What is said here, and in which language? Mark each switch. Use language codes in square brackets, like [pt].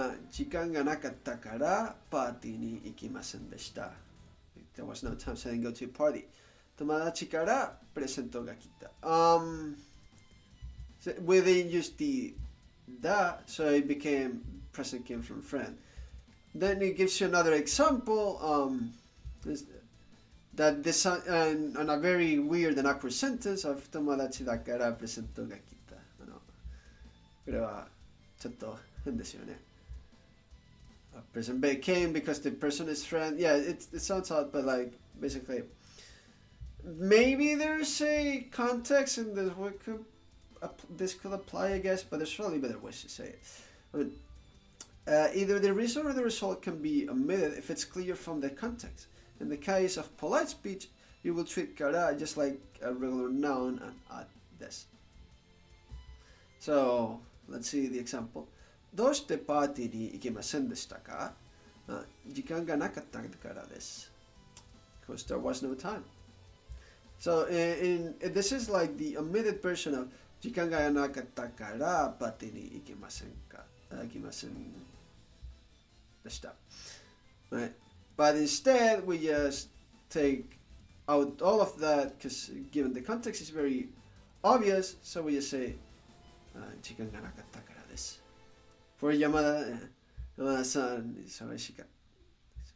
[ja] 時間がなかったからパーティーに行きませんでした。 [en] There was no time, so I didn't go to a party. [ja] 友達からプレゼントが来た。 [en] So we didn't use the that, so it became present came from friend. Then it gives you another example that this on a very weird and awkward sentence of [ja] 友達だからプレゼントが来た。これはちょっと変ですよね。 [en] A person came because the person is friend. Yeah, it sounds odd, but like basically, maybe there's a context in this what could this could apply, I guess, but there's probably better ways to say it. I mean, either the reason or the result can be omitted if it's clear from the context. In the case of polite speech, you will treat kara just like a regular noun and add this. So let's see the example. [ja] どうしてパーティーに行けませんでしたか？時間がなかったからです。 [en] Because there was no time. So this is like the omitted version of [ja] 時間がなかったからパーティーに行けませんか？行きませんでした。 [en] Right? But instead, we just take out all of that because given the context is very obvious, so we just say [ja] 時間がなかったからです。 [en] For [ja] 山田さん、忙しいです。